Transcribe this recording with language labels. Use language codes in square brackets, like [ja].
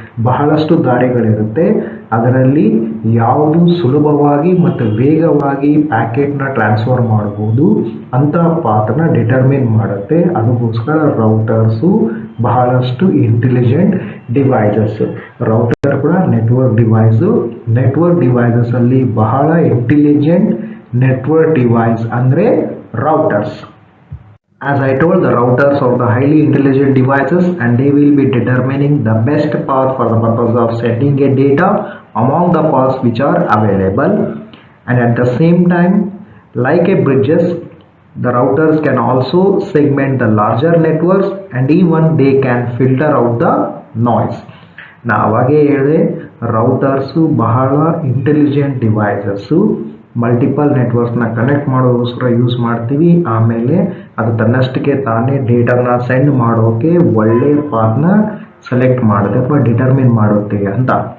[kn] ಬಹಳಷ್ಟು ದಾರಿಗಳಿರುತ್ತೆ, ಅದರಲ್ಲಿ ಯಾವುದು ಸುಲಭವಾಗಿ ಮತ್ತು ವೇಗವಾಗಿ ಪ್ಯಾಕೆಟ್ನ ಟ್ರಾನ್ಸ್ಫರ್ ಮಾಡ್ಬೋದು ಅಂತ ಪಾತನ್ನ ಡಿಟರ್ಮಿನ್ ಮಾಡುತ್ತೆ. ಅದಕ್ಕೋಸ್ಕರ ರೌಟರ್ಸು ಬಹಳಷ್ಟು ಇಂಟೆಲಿಜೆಂಟ್ ಡಿವೈಸಸ್. ರೌಟರ್ ಕೂಡ ನೆಟ್ವರ್ಕ್ ಡಿವೈಸು. ನೆಟ್ವರ್ಕ್ ಡಿವೈಸಸ್ ಅಲ್ಲಿ ಬಹಳ ಇಂಟೆಲಿಜೆಂಟ್ ನೆಟ್ವರ್ಕ್ ಡಿವೈಸ್ ಅಂದರೆ ರೌಟರ್ಸ್. [en] As I told, the routers are the highly intelligent devices and they will be determining the best path for the purpose of sending a data among the paths which are available. And at the same time, like a bridges, the routers can also segment the larger networks and even they can filter out the noise. [kn] ನಾ ಅವಾಗೇ ಹೇಳಿದೆ, ರೌಟರ್ಸು ಬಹಳ intelligent devices. Multiple ನೆಟ್ವರ್ಕ್ಸ್ನ connect ಮಾಡೋದಕ್ಕೋಸ್ಕರ use ಮಾಡ್ತೀವಿ. ಆಮೇಲೆ ಅದು ತನ್ನಷ್ಟಕ್ಕೆ ತಾನೇ ಡೇಟಾನ ಸೆಂಡ್ ಮಾಡೋಕ್ಕೆ ಒಳ್ಳೆ ಪಾತ್ನ ಸೆಲೆಕ್ಟ್ ಮಾಡುತ್ತೆ ಅಥವಾ ಡಿಟರ್ಮಿನ್ ಮಾಡುತ್ತೆ ಅಂತ.